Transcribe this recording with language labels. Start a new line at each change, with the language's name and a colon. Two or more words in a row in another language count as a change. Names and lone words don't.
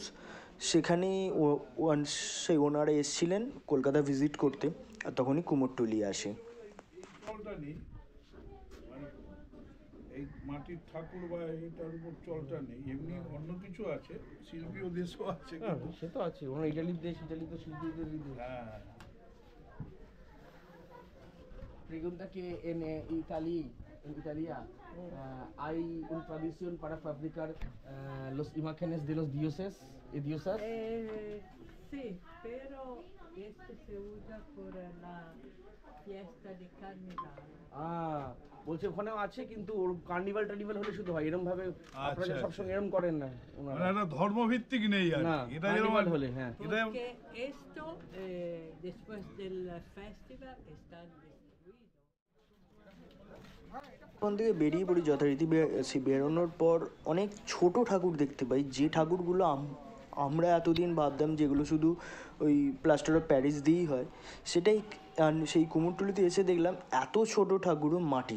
Bangla: সেখানেই সেই ওনারা এসেছিলেন কলকাতা ভিজিট করতে, আর তখনই কুমোরটুলি আসে। এই মাটির ঠাকুর বা এটার উপর চলটা নেই, এমনি অন্য কিছু আছে, শিল্পীয় দেশও আছে। সে তো আছে, ওনার ইটালির দেশ, ইটালি তো শিল্পীদের দেশ। হ্যাঁ।
Spanish: Pregunta que en Italia hay una tradición para fabricar los imágenes de los dioses y diosas. Sí, pero este se usa por la fiesta de carnaval.
Bangla: বলছে ওখানেও আছে, কিন্তু ওর কার্নিভাল টার্নিভাল হলে শুধু হয় এরকম ভাবে। আপনারা সবসময় এরকম করেন না, মানে একটা ধর্মভিত্তিক নেই আর না, এটা কার্নিভাল হলে। হ্যাঁ,
Spanish: Porque esto después del festival están destruidos.
Bangla: ওখান থেকে বেরিয়ে পড়ি যথারীতি। বেরোনোর পর অনেক ছোট ঠাকুর দেখতে পাই, যে ঠাকুরগুলো আমরা এতদিন ভাবতাম যেগুলো শুধু ওই
English: plaster of Paris
Bangla: দিয়েই হয়, সেটাই সেই কুমোরটুলিতে এসে দেখলাম এত ছোট ঠাকুরও মাটির।